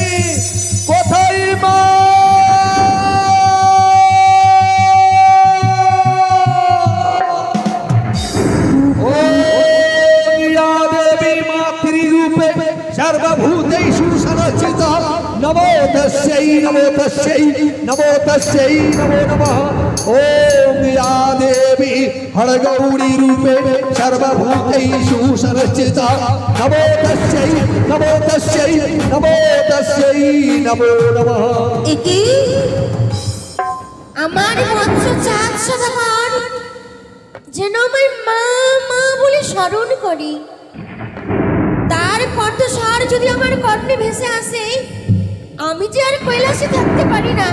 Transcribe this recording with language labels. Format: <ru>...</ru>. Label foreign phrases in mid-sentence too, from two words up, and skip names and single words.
<bn>কোথায় মা?</bn> <sa>ও গীরা দেবী মাতৃরূপে সর্বভূতেষু সংস্থিতা। নমো তস্যৈ, নমো তস্যৈ, নমো তস্যৈ, নমো নমঃ। ओम या देवी हरगौरी रूपेण सर्वभूतेषु संस्थिता नमो तस्यै नमो तस्यै नमो तस्यै नमो नमः।</sa> <bn>একে আমার মৎস্য চাঁদ সদাগর যেন আমার মা মা বলে স্মরণ করি, তার কণ্ঠস্বর যদি আমার কর্ণে ভেসে আসে, আমি যে আর কৈলাসে থাকতে পারি না।</bn>